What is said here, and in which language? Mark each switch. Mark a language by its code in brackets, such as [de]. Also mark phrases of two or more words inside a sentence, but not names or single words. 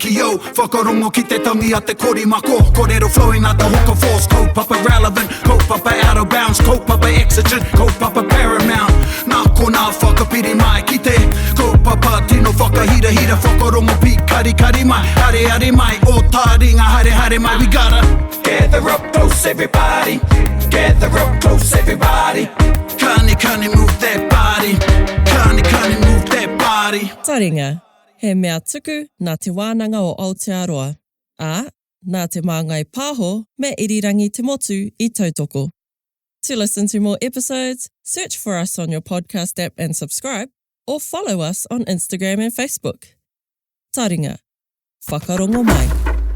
[en] flow. [mi] Whakarongo ki te tangi a te korimako. [en] Kōrero flowing out the hook of force. Kaupapa relevant, kaupapa out of bounds. [mi] Kaupapa exigent, kaupapa paramount. Nā ko nā whakapiri mai ki te kaupapa tino whakahira hira. Whakarongo pi kari kari mai. Harihari mai, o Taringa harihari mai. [en] We gotta gather up close everybody. Gather up close everybody. Kani move that body. Kani move that body. [mi] Taringa, he mea tuku nā te wānanga o Aotearoa, ā, nā te māngai pāho me irirangi te motu I tautoko. [en] To listen to more episodes, search for us on your podcast app and subscribe, or follow us on Instagram and Facebook. [mi] Taringa, whakarongo mai.